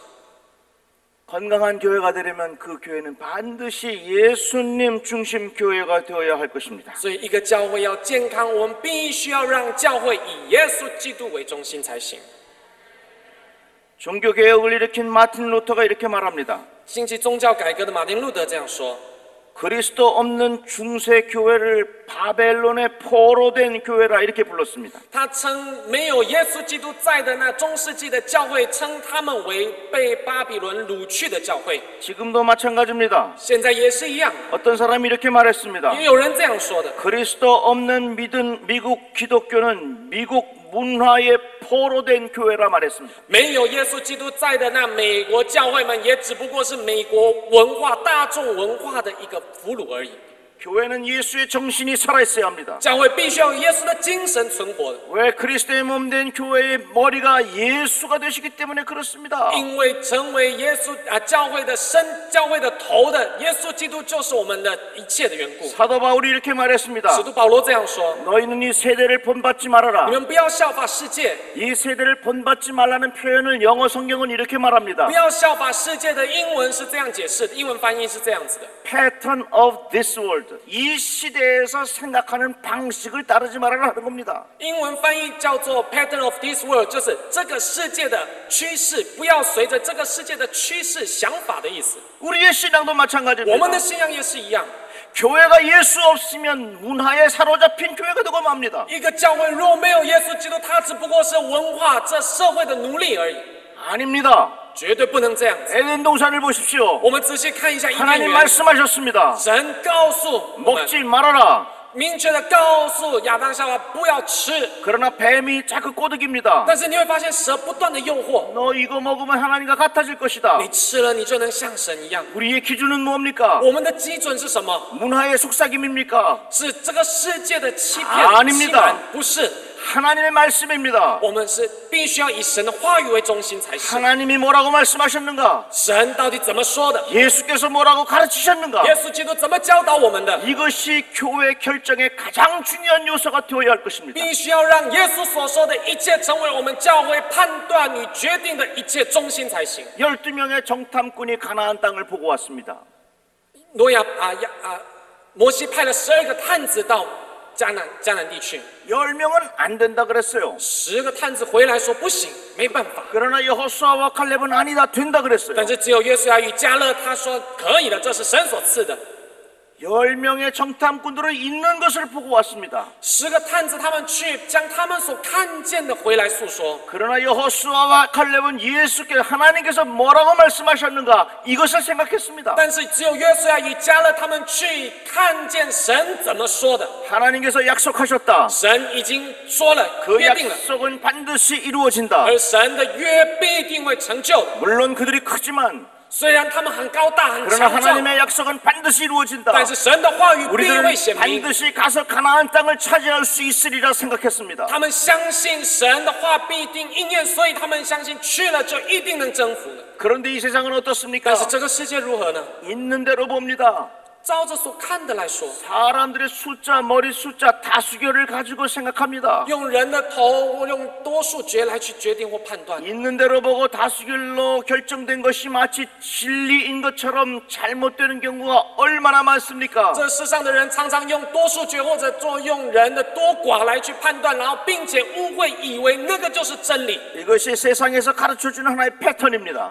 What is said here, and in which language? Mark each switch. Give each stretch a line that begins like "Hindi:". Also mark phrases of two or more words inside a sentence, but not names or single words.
Korean: 건강한 교회가 되려면 그 교회는 반드시 예수님 중심 교회가 되어야 할 것입니다.
Chinese: 所以，一个教会要健康，我们必须要让教会以耶稣基督为中心才行。
Korean: 종교개혁을 일으킨 마틴 루터가 이렇게 말합니다.
Chinese: 兴起宗教改革的马丁路德这样说：
Korean: 그리스도 없는 중세 교회를 바벨론의 포로된 교회라 이렇게 불렀습니다.
Chinese: 他称没有耶稣基督在的那中世纪的教会，称他们为被巴比伦掳去的教会。
Korean: 지금도 마찬가지입니다.
Chinese: 现在也是一样，
Korean: 어떤 사람이 이렇게 말했습니다.
Chinese: 因为有人这样说的：
Korean: 그리스도 없는 믿은 미국 기독교는 미국 문화의 포로된 교회라 말했습니다.
Chinese: 没有耶稣基督在的那美国教会们，也只不过是美国文化、大众文化的一个俘虏而已。
Korean: 교회는 예수의 정신이 살아있어야 합니다.
Chinese: 教会必须要有耶稣的精神存活的，
Korean: 왜 그리스도의 몸된 교회의 머리가 예수가 되시기 때문에 그렇습니다.
Chinese: 因为成为耶稣教会的身、教会的头的耶稣基督，就是我们的一切的缘故。
Korean: 사도 바울이 이렇게 말했습니다.
Chinese: 使徒保罗这样说：
Korean: 너희는 이 세대를 본받지 말아라.
Chinese: 你们不要效法世界，
Korean: 이 세대를 본받지 말라는 표현을 영어 성경은 이렇게 말합니다.
Chinese: 不要效法世界的英文是这样解释的，英文翻译是这样子的。
English: Pattern of this world.
Korean: 이 시대에서 생각하는 방식을 따르지 말아라 하는 겁니다.
Chinese: 英文翻译叫做
English: pattern of this world，
Chinese: 就是这个世界的趋势，不要随着这个世界的趋势想法的意思。
Korean: 우리의 신앙도
Chinese: 我们
Korean: 마찬가지입니다.
Chinese: 的信仰也是一样，
Korean: 교회가 예수 없으면 문화에 사로잡힌 교회가 되고 맙니다.
Chinese: 一个教会若没有耶稣基督，它只不过是文化这社会的奴隶而已，
Korean: 아닙니다.
Chinese: 绝对不能这样子。
Korean: 에덴 동산을 보십시오.
Chinese: 我们仔细看一下伊甸
Korean: 하나님
Chinese: 园，
Korean: 말씀하셨습니다.
Chinese: 神告诉我们，
Korean: 먹지 말아라.
Chinese: 明确的告诉亚当夏娃不要吃。
Korean: 그러나 뱀이 자꾸 꼬드깁니다.
Chinese: 但是你会发现蛇不断的诱惑，
Korean: 너 이거 먹으면 하나님과 같아질 것이다.
Chinese: 你吃了你就能像神一样。
Korean: 우리의 기준은 뭡니까?
Chinese: 我们的基准是什么？
Korean: 문화의 속삭임입니까?
Chinese: 是这个世界的欺骗、
Korean: 아닙니다
Chinese: 欺瞒，不是。
Korean: 하나님의 말씀입니다.
Chinese: 我们是必须要以神的话语为中心才行。
Korean: 하나님이 뭐라고 말씀하셨는가?
Chinese: 神到底怎么说的？
Korean: 예수께서 뭐라고 가르치셨는가?
Chinese: 耶稣基督怎么教导我们的？
Korean: 이것이 교회 결정의 가장 중요한 요소가 되어야 할 것입니다.
Chinese: 必须要让耶稣所说的一切成为我们教会判断与决定的一切中心才行。
Korean: 12명의 정탐꾼이 가나안 땅을 보고 왔습니다.
Chinese: 摩西派了12个探子到迦南地区，
Korean: 10명은 안 된다 그랬어요.
Chinese: 10 个探子回来说不行，没办法。
Korean: 그러나 여호수아와 칼렙은 아니다, 된다 그랬어요.
Chinese: 但是只有约书亚与迦勒他说可以的，这是神所赐的。
Korean: 10명의 정탐꾼들은 있는 것을 보고 왔습니다.
Chinese: 10 个探子他们去将他们所看见的回来诉说。
Korean: 그러나 여호수아와 칼렙은 예수께 하나님께서 뭐라고 말씀하셨는가 이것을 생각했습니다.
Chinese: 但是只有约书亚与迦勒他们去看见神怎么说的。
Korean: 하나님께서 약속하셨다.
Chinese: 神已经说了，
Korean: 그
Chinese: 约定了，
Korean: 약속은 반드시 이루어진다.
Chinese: 而神的约必定会成就。
Korean: 물론 그들이 크지만
Chinese: 虽然他们很高大、很
Korean: 그러나
Chinese: 强壮，
Korean: 하나님의 약속은 반드시 이루어진다.
Chinese: 但是神的话语必
Korean: 우리들은
Chinese: 会显明。
Korean: 반드시 가서 가나안 땅을 차지할 수 있으리라 생각했습니다.
Chinese: 他们相信神的话必定应验，所以他们相信去了就一定能征服的。
Korean: 그런데 이 세상은 어떻습니까?
Chinese: 但是这个世界如何呢？
Korean: 있는 대로 봅니다.
Chinese: 照着所看的来说，
Korean: 사람들의 숫자, 머리 숫자, 다수결을 가지고 생각합니다.
Chinese: 用人的头，用多数决来去决定或判断。
Korean: 있는 대로 보고 다수결로 결정된 것이 마치 진리인 것처럼 잘못되는 경우가 얼마나 많습니까?
Chinese: 这世上的人常常用多数决或者用人的多寡来去判断，然后并且误会以为那个就是真理。
Korean: 이것이 세상에서 가르쳐주는 하나의 패턴입니다.